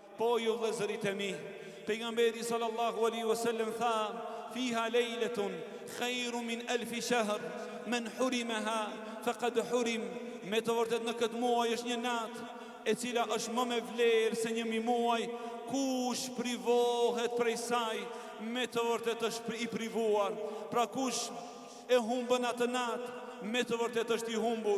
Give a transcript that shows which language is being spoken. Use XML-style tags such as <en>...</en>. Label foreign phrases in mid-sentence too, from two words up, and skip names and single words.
<sq>Po ju vëllezërit e mi, pejgamberi</sq> <ar>صلى الله عليه وسلم</ar> <sq>tha:</sq> <ar>"فيها ليلة خير من ألف شهر من حرمها فقد حرم."</ar> <sq>Me të vërtet në këtë muaj është një natë e cila është më me vlerë se 1000 muaj. Kush privohet prej saj, me të vërtet është i privuar. Pra kush e humbën atë natë, me të vërtet është i humbur.</sq>